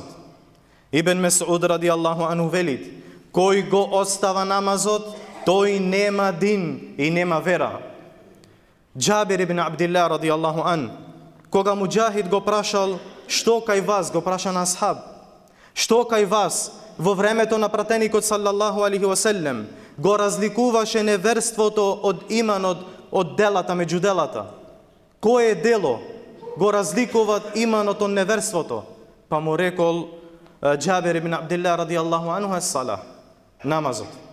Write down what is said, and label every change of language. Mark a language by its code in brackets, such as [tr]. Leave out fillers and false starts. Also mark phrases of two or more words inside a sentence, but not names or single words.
[mk] Ибн Месуд [ar] رضي الله عنه [mk] велит: кој го остава намазот, тој нема дин и нема вера. Џабир ибн Абдилlah [ar] رضي الله عن, [mk] кога Муџахид го прашал: што кај вас, го праша на асхаб, што кај вас во времето на пратеникот [ar] صلى الله عليه وسلم [mk] го разликуваше неверството од иманот, од делата меѓу делата? Кое дело го разликуваат иманот од неверството? Па му рекол Џабир ибн Абдилlah [ar] رضي الله عنه: [mk] ес-сала, намазот.